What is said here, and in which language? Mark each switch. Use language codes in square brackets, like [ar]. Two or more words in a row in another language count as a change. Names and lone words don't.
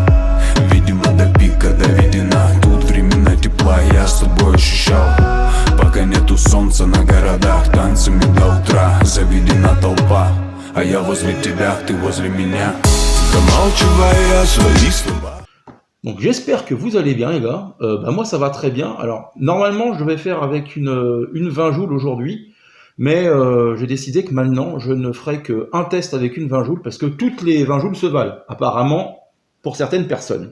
[ru] Видимо до пика доведена. Тут времена тепла я с тобой ощущал. Пока нету солнца на городах, танцами до утра заведена толпа. А я возле тебя, ты возле меня, замалчивая свои слова. [fr] Donc j'espère que vous allez bien les gars, moi ça va très bien. Alors normalement je devais faire avec une 20 joules aujourd'hui, mais j'ai décidé que maintenant je ne ferai qu'un test avec une 20 joules parce que toutes les 20 joules se valent, apparemment pour certaines personnes.